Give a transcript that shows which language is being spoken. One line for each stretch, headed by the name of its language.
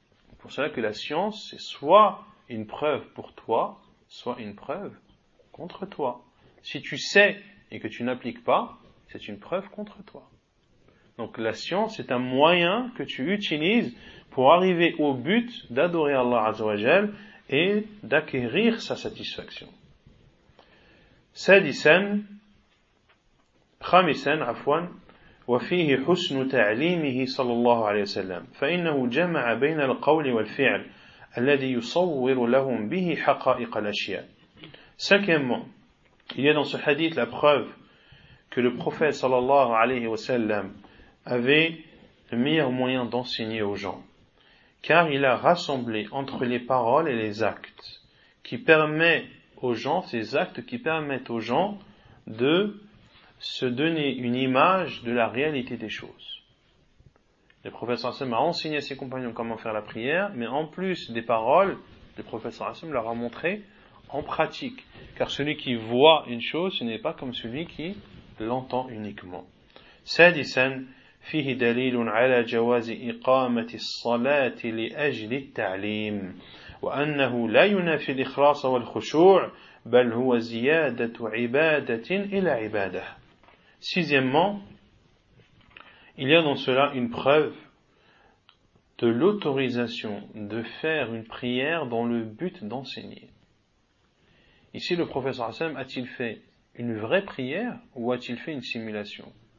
French: C'est pour cela que la science, c'est soit une preuve pour toi, soit une preuve contre toi. Si tu sais et que tu n'appliques pas, c'est une preuve contre toi. Donc la science, c'est un moyen que tu utilises pour arriver au but d'adorer Allah
Arabic: Azza wa Jalla
French: et d'acquérir sa satisfaction.
Arabic: سادساً خامساً عفواً وفيه حسن تعليمه صلى الله عليه وسلم فإنه جمع بين القول والفعل الذي يصور لهم به حقائق الأشياء.
French: Cinquièmement, il y a dans ce hadith la preuve que le prophète
Arabic: صلى الله عليه وسلم
French: avait le meilleur moyen d'enseigner aux gens. Car il a rassemblé entre les paroles et les actes, qui permet aux gens, ces actes qui permettent aux gens de se donner une image de la réalité des choses. Le prophète
Arabic: sallallahu alayhi wa sallam
French: a enseigné à ses compagnons comment faire la prière, mais en plus des paroles, le prophète sallallahu alayhi wa sallam leur a montré en pratique. Car celui qui voit une chose, ce n'est pas comme celui qui l'entend uniquement.
Arabic: Sadisan, فيه دليل على جواز إقامة الصلاة لأجل التعليم وأنه لا ينافي الإخلاص والخشوع بل هو زيادة عبادة إلى عبادة.
French: Sixièmement, il y a dans cela une preuve de l'autorisation de faire une prière dans le but d'enseigner. Ici le professeur Hassan a-t-il fait une vraie prière ou a-t-il fait une simulation?